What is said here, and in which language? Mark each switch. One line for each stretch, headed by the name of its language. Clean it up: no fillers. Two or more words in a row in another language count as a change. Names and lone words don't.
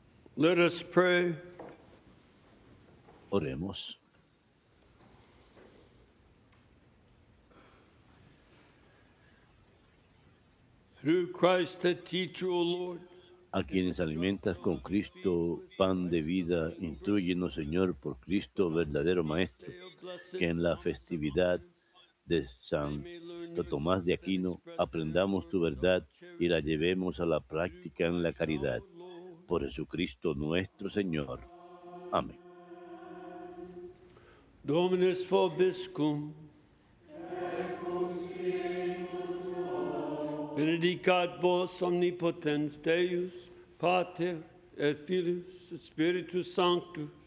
English: Let us pray.
Spanish: Oremos.
English: Through Christ the teacher, O Lord,
Spanish: A quienes alimentas con Cristo, pan de vida, instrúyenos, Señor, por Cristo, verdadero Maestro, que en la festividad de Santo Tomás de Aquino aprendamos tu verdad y la llevemos a la práctica en la caridad. Por Jesucristo nuestro Señor. Amén.
Latin: Dominus vobiscum. Benedicat vos omnipotens Deus, Pater et Filius et Spiritus Sanctus.